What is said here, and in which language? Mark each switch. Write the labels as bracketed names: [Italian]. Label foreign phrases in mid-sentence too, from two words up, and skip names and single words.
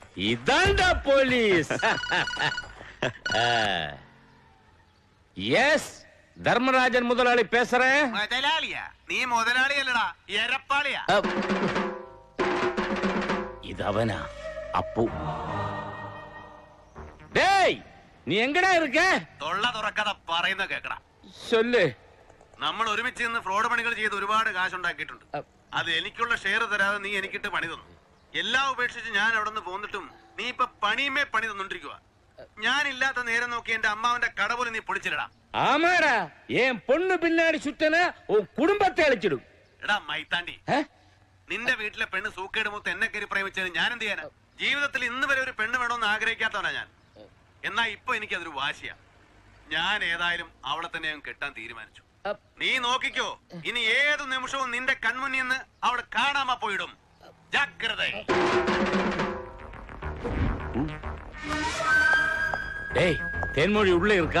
[Tamil] இதான்டா போலீஸ். எஸ், தர்மராஜன் முதலாளி பேசுறேன். முதலாளியா? நீ முதலாளி இல்லடா, எரப்பாளியா? இது அவனா? அப்பு. டேய், நீ எங்கடா இருக்க? [Malayalam] തൊള്ള തുറക്കാതെ പറയുന്ന കേക്കടാ. [Tamil] சொல்லு. [Malayalam] നമ്മൾ ഒരുമിച്ച് നിന്ന് ഫ്രോഡ് പണികൾ ചെയ്ത് ഒരുപാട് കാശ് ഉണ്ടാക്കിയിട്ടുണ്ട്. അത് എനിക്കുള്ള ഷെയർ തരാതെ നീ എനിക്കിട്ട് പണി തന്നു. എല്ലാം ഉപേക്ഷിച്ച് ഞാൻ അവിടെ നിന്ന് പോന്നിട്ടും നീ ഇപ്പൊ പണിയുമേ പണി തന്നോണ്ടിരിക്കുക. ഞാൻ ഇല്ലാത്ത നേരം നോക്കി എന്റെ അമ്മാവന്റെ കട പോലും നീ പൊളിച്ചിടടാ. ஆமாடா, என் பொண்ணு பின்னாடி சுத்தன உன் குடும்பத்தை அழிச்சிடும். എടാ മൈത്താണ്ടി, നിന്റെ വീട്ടിലെ പെണ്ണ് സൂക്കേട് മൂത്ത് എന്നെ കയറി പ്രേമിച്ചത് ഞാൻ എന്ത് ചെയ്യാനാ? ജീവിതത്തിൽ ഇന്ന് വരെ ഒരു പെണ്ണ് വേണമെന്ന് ആഗ്രഹിക്കാത്തവനാ ഞാൻ. എന്നാ ഇപ്പൊ എനിക്കതൊരു വാശിയാ. ഞാൻ ഏതായാലും അവളെ തന്നെ കെട്ടാൻ തീരുമാനിച്ചു. നീ നോക്കിക്കോ, ഇനി ഏത് നിമിഷവും നിന്റെ കൺമുന്നിൽ നിന്ന് അവൾ കാണാമ പോയിടും. ജാഗ്രത. [Tamil] டேய், தேன்மொழி உள்ள இருக்கா?